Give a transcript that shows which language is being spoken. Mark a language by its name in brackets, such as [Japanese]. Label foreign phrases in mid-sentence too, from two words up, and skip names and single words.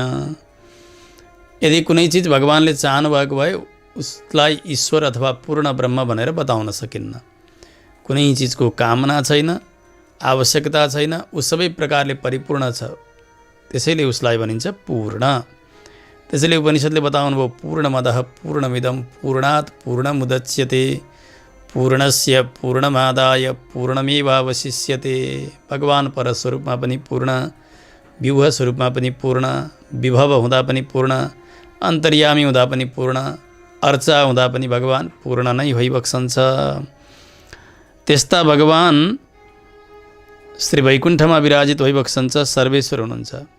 [Nepali] यदि कुनै चिज भगवानले चाहनु भएको भए उसलाई ईश्वर अथवा पूर्ण ब्रह्म भनेर बताउन सकिन्न। कुनै चिजको कामना छैन, आवश्यकता छैन, ऊ सबै प्रकारले परिपूर्ण छ, त्यसैले उसलाई भनिन्छ पूर्ण। त्यसैले उपनिषदले बताउनुभयो [Sanskrit] पूर्णमदः पूर्णमिदं पूर्णात् पूर्णमुदच्यते पूर्णस्य पूर्णमादाय पूर्णमेवावशिष्यते। [Nepali] भगवान परस्वरूपमा पनि पूर्ण, विभव स्वरूपमा पनि पूर्ण, विभव हुँदा पनि पूर्ण, अन्तर्यामी हुँदा पनि पूर्ण, अर्चा हुँदा पनि भगवान पूर्ण नै भइबक्सन्छ। त्यस्ता भगवान श्री वैकुण्ठमा विराजित भइबक्सन्छ, सर्वेश्वर हुनुहुन्छ।